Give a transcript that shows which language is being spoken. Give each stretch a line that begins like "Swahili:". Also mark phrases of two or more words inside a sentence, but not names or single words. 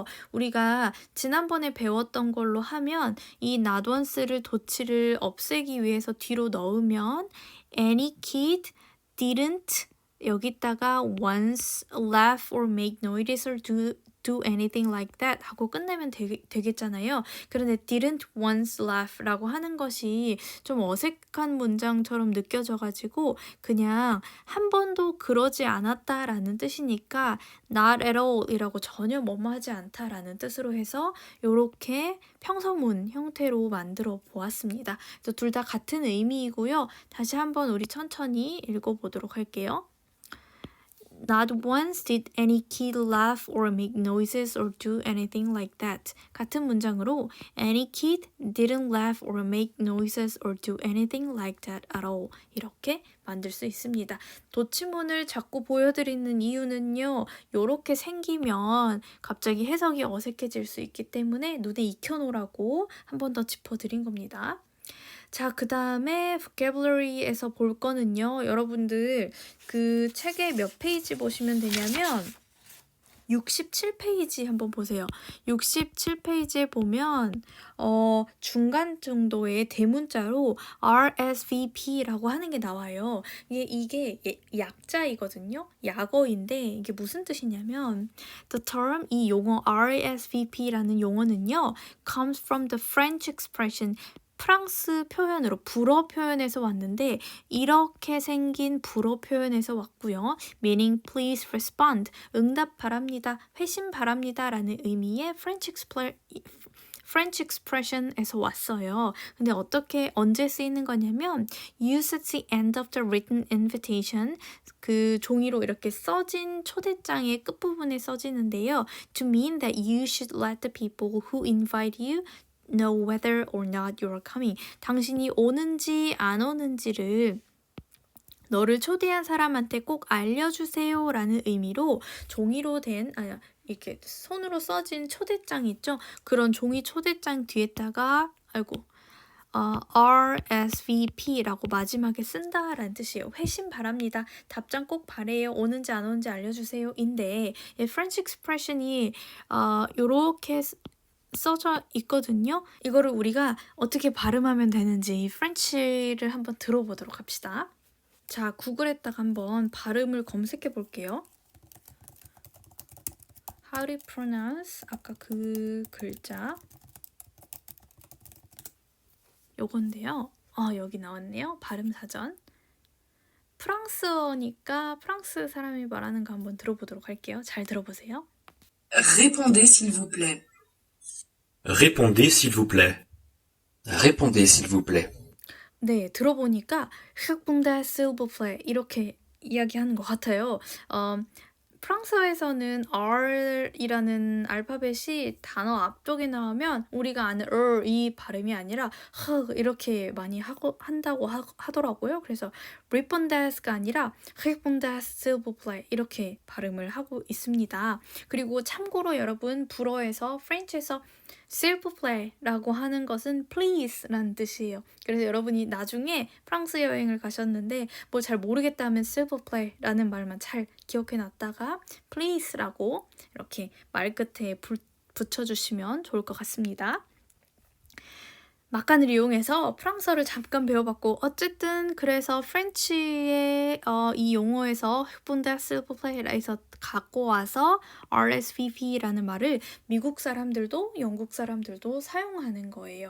Korean: 우리가 지난번에 배웠던 걸로 하면 이
English: not once
Korean: 를 도치를 없애기 위해서 뒤로 넣으면
English: Any kid didn't
Korean: 여기다가
English: once laugh or make noises or do anything like that
Korean: 하고 끝내면 되겠잖아요. 그런데
English: didn't once laugh
Korean: 라고 하는 것이 좀 어색한 문장처럼 느껴져가지고 그냥 한 번도 그러지 않았다라는 뜻이니까
English: not at all
Korean: 이라고 전혀 뭐뭐 하지 않다라는 뜻으로 해서 이렇게 평서문 형태로 만들어 보았습니다. 그래서 둘 다 같은 의미이고요. 다시 한번 우리 천천히 읽어보도록 할게요.
English: Not once did any kid laugh or make noises or do anything like that.
Korean: 같은 문장으로
English: any kid didn't laugh or make noises or do anything like that at all.
Korean: 이렇게 만들 수 있습니다. 도치문을 자꾸 보여드리는 이유는요. 이렇게 생기면 갑자기 해석이 어색해질 수 있기 때문에 눈에 익혀놓으라고 한 번 더 짚어드린 겁니다. 자, 그 다음에 vocabulary에서 볼 거는요. 여러분들 그 책의 몇 페이지 보시면 되냐면 67페이지 한번 보세요. 67페이지에 보면 중간 정도의 대문자로 RSVP라고 하는 게 나와요. 이게 약자이거든요. 약어인데 이게 무슨 뜻이냐면
English: the term,
Korean: 이 용어 RSVP라는 용어는요
English: comes from the French expression,
Korean: 프랑스 표현으로 불어 표현에서 왔는데 이렇게 생긴 불어 표현에서 왔고요.
English: meaning please respond,
Korean: 응답 바랍니다, 회신 바랍니다 라는 의미의
English: French expression
Korean: 에서 왔어요. 근데 언제 쓰이는 거냐면
English: use at the end of the written invitation,
Korean: 그 종이로 이렇게 써진 초대장의 끝부분에 써지는데요.
English: to mean that you should let the people who invite you know whether or not you're coming.
Korean: 당신이 오는지 안 오는지를 너를 초대한 사람한테 꼭 알려주세요 라는 의미로 종이로 된 이렇게 손으로 써진 초대장 있죠? 그런 종이 초대장 뒤에다가 RSVP라고 마지막에 쓴다라는 뜻이에요. 회신 바랍니다. 답장 꼭 바래요. 오는지 안 오는지 알려주세요. 인데 이
English: French expression
Korean: 이 요렇게 써져 있거든요. 이거를 우리가 어떻게 발음하면 되는지 프렌치를 한번 들어보도록 합시다. 자, 구글에다가 한번 발음을 검색해 볼게요.
English: How to pronounce,
Korean: 아까 그 글자 요건데요. 여기 나왔네요. 발음 사전. 프랑스어니까 프랑스 사람이 말하는 거 한번 들어보도록 할게요. 잘 들어보세요.
French: Répondez s'il vous plaît. Répondez s'il vous plaît. Répondez s'il vous plaît.
Korean: 네, 들어보니까
French: Répondez s'il vous plaît
Korean: 이렇게 이야기하는 것 같아요. 프랑스어에서는 R이라는 알파벳이 단어 앞쪽에 나오면 우리가 아는 이 발음이 아니라 이렇게 많이 한다고 하더라고요. 그래서 Répondez가 아니라
French: Répondez s'il vous plaît
Korean: 이렇게 발음을 하고 있습니다. 그리고 참고로 여러분 불어에서 프렌치에서
French: s'il vous plaît
Korean: 라고 하는 것은 please라는 뜻이에요. 그래서 여러분이 나중에 프랑스 여행을 가셨는데 뭐 잘 모르겠다 하면
French: s'il vous plaît
Korean: 라는 말만 잘 기억해 놨다가 please라고 이렇게 말 끝에 붙여주시면 좋을 것 같습니다. 막간을 이용해서 프랑스어를 잠깐 배워봤고 어쨌든 그래서 프렌치의 이 용어에서 bundesilpla에서 갖고 와서 RSVP라는 말을 미국 사람들도 영국 사람들도 사용하는 거예요.